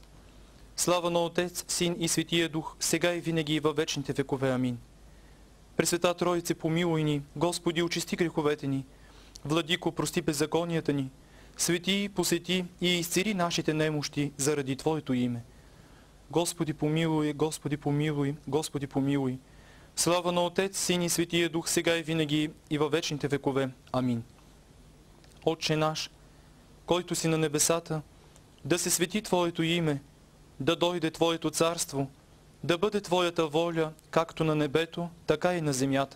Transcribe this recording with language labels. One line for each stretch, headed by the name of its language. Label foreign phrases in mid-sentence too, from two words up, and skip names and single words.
Bulgarian: Слава на Отец, Син и Светия Дух, сега и винаги и във вечните векове. Амин. Пресвета Троице, помилуй ни, Господи, очисти греховете ни, Владико, прости беззаконията ни, свети, посети и изцели нашите немощи заради Твоето име. Господи, помилуй, Господи, помилуй, Господи, помилуй. Слава на Отец, Син и Светия Дух, сега и винаги и във вечните векове. Амин. Отче наш, който си на небесата, да се свети Твоето име, да дойде Твоето царство, да бъде Твоята воля, както на небето, така и на земята.